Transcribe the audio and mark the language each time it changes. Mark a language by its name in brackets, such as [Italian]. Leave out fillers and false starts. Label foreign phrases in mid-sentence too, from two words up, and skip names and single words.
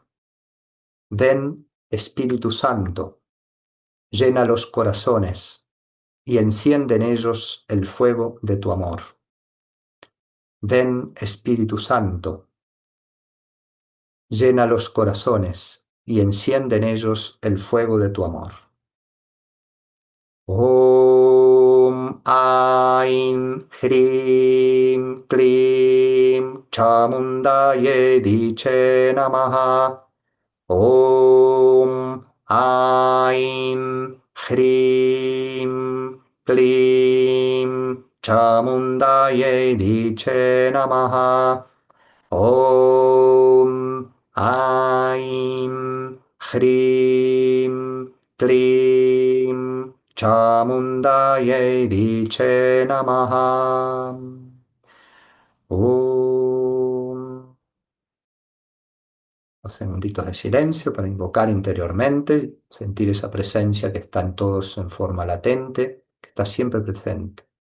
[Spanish] Ven, Espíritu Santo, llena los corazones y enciende en ellos el fuego de tu amor. Ven, Espíritu Santo, llena los corazones y enciende en ellos el fuego de tu amor. [Sanskrit] Om Ain Hrim Klim Chamundaye Diche Namaha. Om Ain Hrim Klim Chamundaye Diche Namaha. Om Aim Hrim Klim Chamundaye Diche Namaha. Om. [Spanish] Dos segunditos de silencio para invocar interiormente, sentir esa presencia que está en todos en forma latente, que está siempre presente.